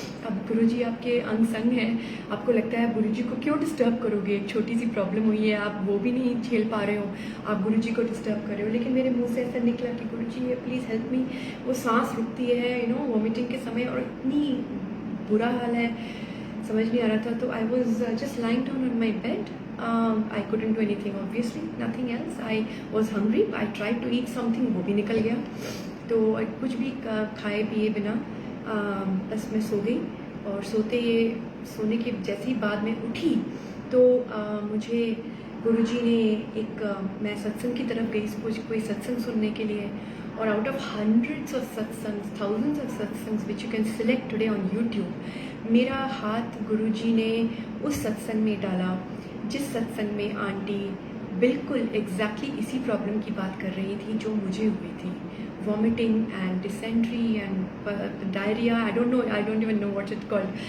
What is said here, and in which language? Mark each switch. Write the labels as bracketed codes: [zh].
[hi] अब गुरुजी आपके अंग संग हैं, आपको लगता है गुरुजी को क्यों डिस्टर्ब करोगे, एक छोटी सी प्रॉब्लम हुई है, आप वो भी नहीं झेल पा रहे हो, आप गुरुजी को डिस्टर्ब कर रहे हो। लेकिन मेरे मुंह से ऐसा निकला कि गुरुजी [en] Please help me. [hi] वो सांस रुकती है वॉमिटिंग के समय, और इतनी बुरा हाल है, समझ नहीं आ रहा था। [en] तो I was just lying down on my bed. I couldn't do anything, obviously, nothing else. I was hungry. I tried to eat something, [hi] वो भी निकल गया। तो कुछ भी खाए पिए बिना बस मैं सो गई। और सोने के जैसे ही बाद में उठी तो मुझे गुरुजी ने मैं सत्संग की तरफ गई, कोई सत्संग सुनने के लिए। और [en] out of hundreds of satsangs, thousands of satsangs which you can select today on YouTube, [hi] मेरा हाथ गुरुजी ने उस सत्संग में डाला जिस सत्संग में आंटी बिल्कुल एग्जैक्टली इसी प्रॉब्लम की बात कर रही थी जो मुझे हुई थी, [en] Vomiting and dysentery and diarrhoea, I don't even know what it called.